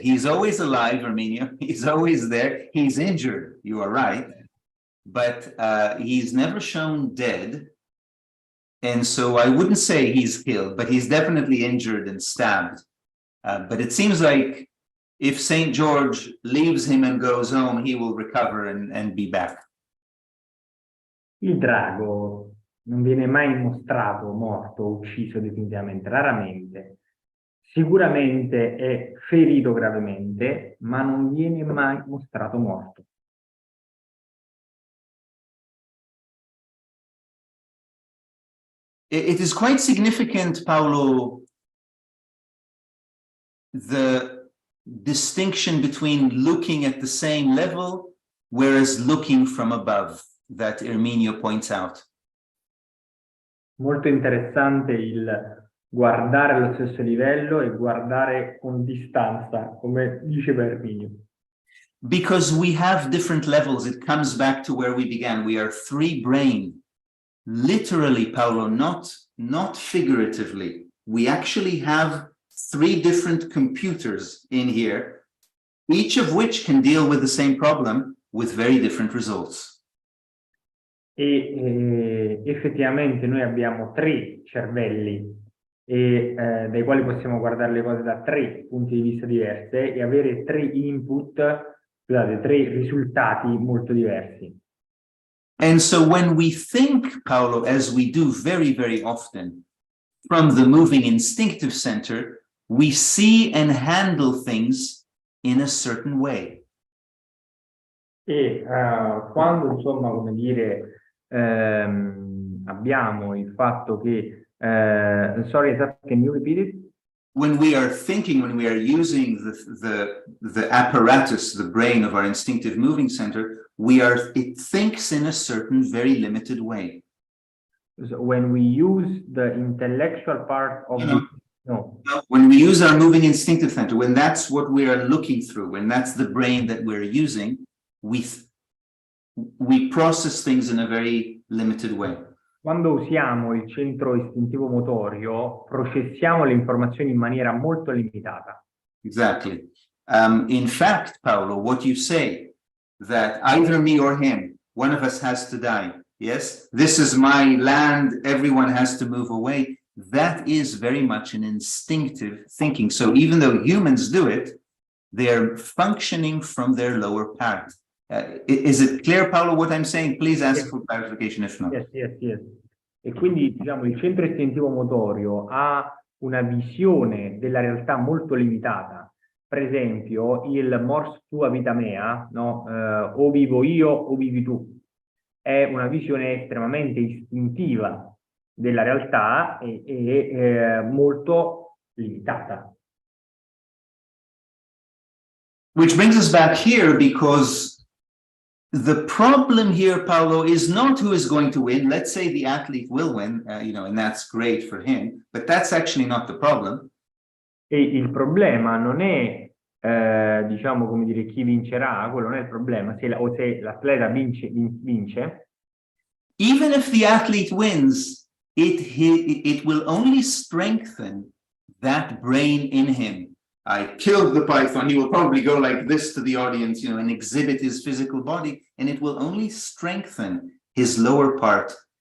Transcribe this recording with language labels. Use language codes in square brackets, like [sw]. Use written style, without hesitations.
[en] He's always alive, Arminio. He's always there. He's injured, you are right, but he's never shown dead. And so I wouldn't say he's killed, but he's definitely injured and stabbed. But it seems like if St. George leaves him and goes home, he will recover and be back. [it] Il drago non viene mai mostrato morto, ucciso definitivamente, raramente. Sicuramente è ferito gravemente, ma non viene mai mostrato morto. [en] It is quite significant, Paolo, the distinction between looking at the same level, whereas looking from above, that Erminio points out. [it] Molto interessante il guardare allo stesso livello e guardare con distanza, come diceva Erminio. [en] Because we have different levels, it comes back to where we began. We are three-brained. Literally, Paolo, not figuratively. We actually have three different computers in here, each of which can deal with the same problem with very different results. [it] E effettivamente noi abbiamo tre cervelli dai quali possiamo guardare le cose da tre punti di vista diversi e avere tre input, scusate, tre risultati molto diversi. [en] And so when we think, Paolo, as we do very, very often, from the moving instinctive center, we see and handle things in a certain way. [it] E quando, insomma, come dire, abbiamo il fatto che, [en] sorry, can you repeat it? When we are thinking, when we are using the apparatus, the brain of our instinctive moving center, it thinks in a certain very limited way. So when we use the intellectual part of when we use our moving instinctive center, when that's what we are looking through, when that's the brain that we're using, we process things in a very limited way. [it] Quando usiamo il centro istintivo motorio, processiamo le informazioni in maniera molto limitata. [en] Exactly. In fact, Paolo, what you say, that either me or him, one of us has to die. Yes, this is my land, everyone has to move away. That is very much an instinctive thinking. So even though humans do it, they're functioning from their lower part. Is it clear, Paolo, what I'm saying? Please ask for clarification if not. Yes. [it] E quindi, diciamo, il centro istintivo motorio ha una visione della realtà molto limitata. Per esempio, il mors tua vita mea, no? O vivo io o vivi tu. È una visione estremamente istintiva della realtà è molto limitata. [en] Which brings us back here, because the problem here, Paolo, is not who is going to win. Let's say the athlete will win, and that's great for him, but that's actually not the problem. [it] E il problema non è, diciamo, come dire, chi vincerà, quello non è il problema, se l'atleta vince. [en] Even if the athlete wins, it will only strengthen that brain in him. I killed the python. He will probably go like this to the audience, and exhibit his physical body, and it will only strengthen his lower part.